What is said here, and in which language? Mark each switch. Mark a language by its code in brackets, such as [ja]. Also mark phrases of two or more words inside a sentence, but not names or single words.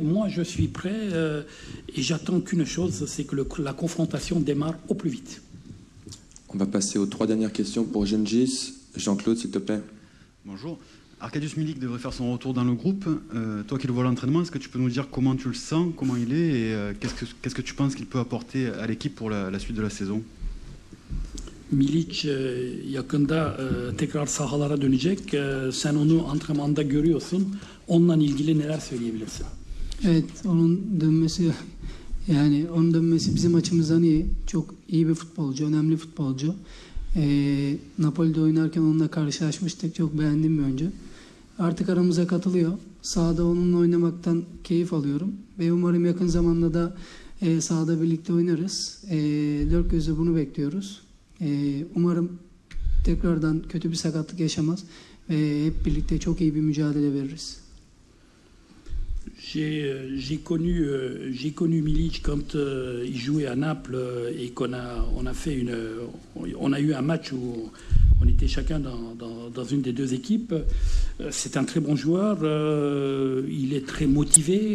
[fr] Moi, je suis prêt et j'attends qu'une chose, c'est que la confrontation démarre au plus vite. On va passer aux 3 dernières questions pour Gengis. Jean-Claude, s'il te plaît. Bonjour. Arkadiusz Milik devrait faire son retour dans le groupe. Toi qui le vois à l'entraînement, est-ce que tu peux nous dire comment tu le sens, comment il est et qu'est-ce que tu penses qu'il peut apporter à l'équipe pour la suite de la saison? [tr] Milic yakında tekrar sahalara dönecek. Sen onu antrenmanda görüyorsun. Onunla ilgili neler söyleyebilirsin? Evet, onun dönmesi bizim açımızdan iyi. Çok iyi bir futbolcu, önemli futbolcu. Napoli'de oynarken onunla karşılaşmıştık. Çok beğendiğim bir oyuncu. Artık aramıza katılıyor. Sahada onunla oynamaktan keyif alıyorum. Ve umarım yakın zamanda da sahada birlikte oynarız. Dört gözle bunu bekliyoruz. Umarım tekrardan kötü bir sakatlık yaşamaz ve hep birlikte çok iyi bir mücadele veririz. [fr] J'ai connu Milic quand il jouait à Naples et on a eu un match où on était chacun dans une des deux équipes. C'est un très bon joueur, il est très motivé.